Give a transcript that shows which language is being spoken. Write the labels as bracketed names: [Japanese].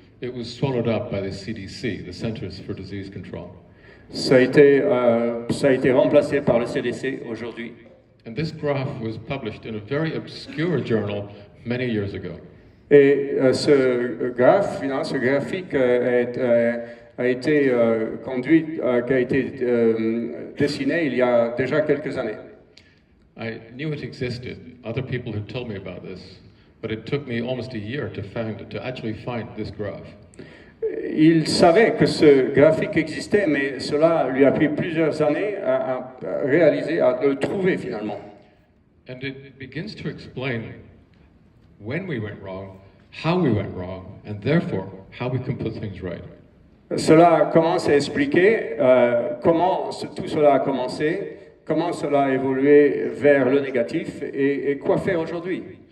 [English] It was swallowed up by the CDC, the Centers for Disease Control. [French] Ça a été remplacé par le CDC aujourd'hui. [English] And this graph was published in a very obscure journal many years ago. [French] Et ce graphique a été dessiné il y a déjà quelques années. [English] I knew it existed. Other people had told me about this, but it took me almost a year to actually find this graph. [French] Il savait que ce graphique existait, mais cela lui a pris plusieurs années à réaliser, à le trouver finalement. [English] And it begins to explain when we went wrong, how we went wrong, and therefore how we can put things right. [French] Cela commence à expliquer comment tout cela a commencé, comment cela a évolué vers le négatif et quoi faire aujourd'hui.